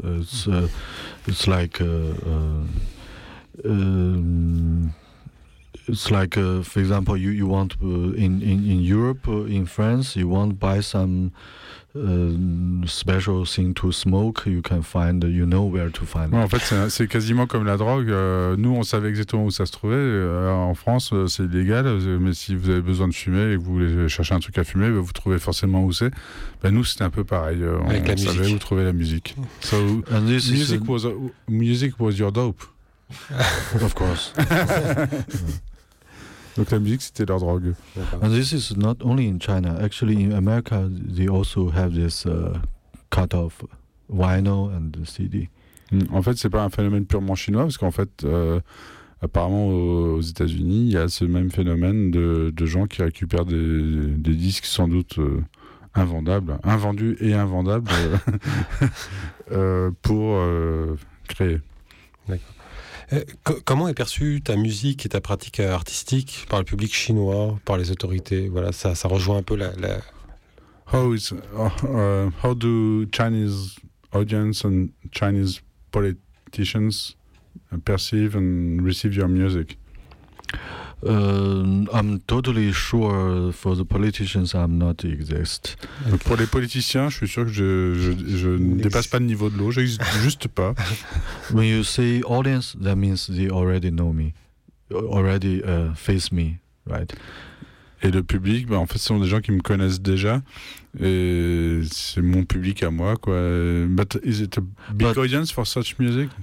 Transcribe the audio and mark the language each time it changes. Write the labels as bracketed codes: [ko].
[en] It's like for example, you want in Europe, in France, you want buy some special thing to smoke. You can find. You know where to find. [fr] Ouais, en fait, c'est quasiment comme la drogue. Nous, on savait exactement où ça se trouvait. En France, c'est illégal. Mais si vous avez besoin de fumer et que vous voulez chercher un truc à fumer, vous trouvez forcément où c'est. Ben nous, c'était un peu pareil. On savait où trouver la musique. [en] So, music was your dope. Of course. [fr] Donc la musique, c'était leur drogue. [en] And this is not only in China. Actually, in America, they also have this cut-off vinyl and the CD. [fr] En fait, c'est pas un phénomène purement chinois, parce qu'en fait, apparemment, aux États-Unis, il y a ce même phénomène de gens qui récupèrent des disques sans doute invendus et invendables pour créer. D'accord. Comment est perçue ta musique et ta pratique artistique par le public chinois, par les autorités? Voilà, ça rejoint un peu la... [en] How do Chinese audience and Chinese politicians perceive and receive your music? I'm totally sure for the politicians I'm not exist. Okay. [fr] Pour les politiciens, je suis sûr que je ne dépasse pas le niveau de l'eau, je n'existe juste pas. [en] When you say audience, that means they already know me, already face me, right? [fr] Et le public, bah, en fait, ce sont des gens qui me connaissent déjà, et c'est mon public à moi, quoi. [en] But is it a big audience for such music?